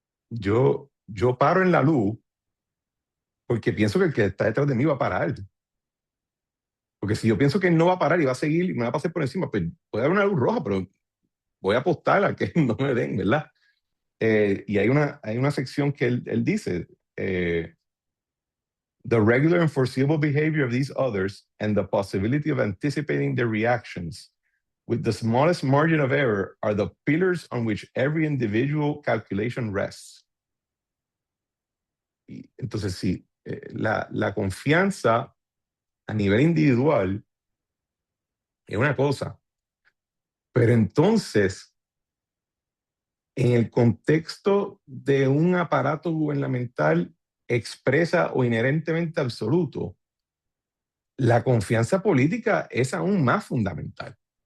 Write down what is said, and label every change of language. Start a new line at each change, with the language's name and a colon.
Spanish: Yo paro en la luz porque pienso que el que está detrás de mí va a parar. Porque si yo pienso que él no va a parar y va a seguir y me va a pasar por encima, pues puede haber una luz roja, pero voy a apostar a que no me den, ¿verdad? Y hay una sección que él dice, eh,
English: the regular and foreseeable behavior of these others and the possibility of anticipating their reactions with the smallest margin of error are the pillars on which every individual calculation rests.
Spanish: Y entonces, sí, la confianza a nivel individual es una cosa, pero entonces, en el contexto de un aparato gubernamental expresa o inherentemente absoluto, la confianza política es aún más fundamental.